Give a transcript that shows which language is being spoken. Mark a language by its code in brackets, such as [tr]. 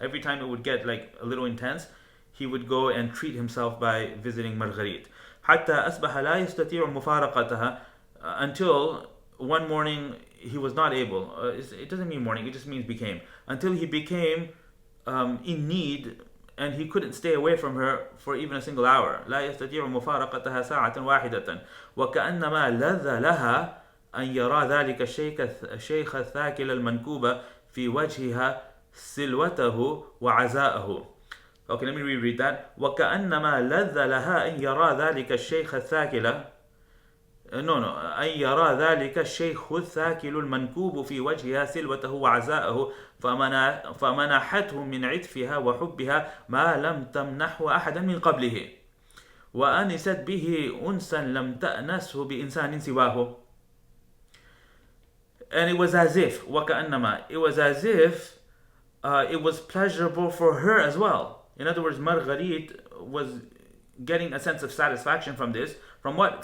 [en] Every time it would get like a little intense, he would go and treat himself by visiting Marguerite. [ar] حتى أصبح لا يستطيع مفارقتها, [en] until one morning he was not able. It doesn't mean morning, it just means became. Until he became in need, and he couldn't stay away from her for even a single hour. [ar] لا يستطيع مفارقتها ساعة واحدة وكأنما لذ لها أن يرى ذلك الشيخ الثاكل المنكوب في وجهها سلوته وعزاءه. [en] Okay, let me reread that. [ar] وكأنما لذ لها أن يرى ذلك الشيخ الثاكل أن يرى ذلك الشيخ الثاكل المنكوب في وجهها سلوته وعزاءه فمنحته من عطفها وحبها ما لم تمنحه أحدا من قبله وأنست به أنسا لم تأنسه بإنسان سواه. [en] And it was as if it was as if it was pleasurable for her as well. In other words, Marguerite was getting a sense of satisfaction from this. From what?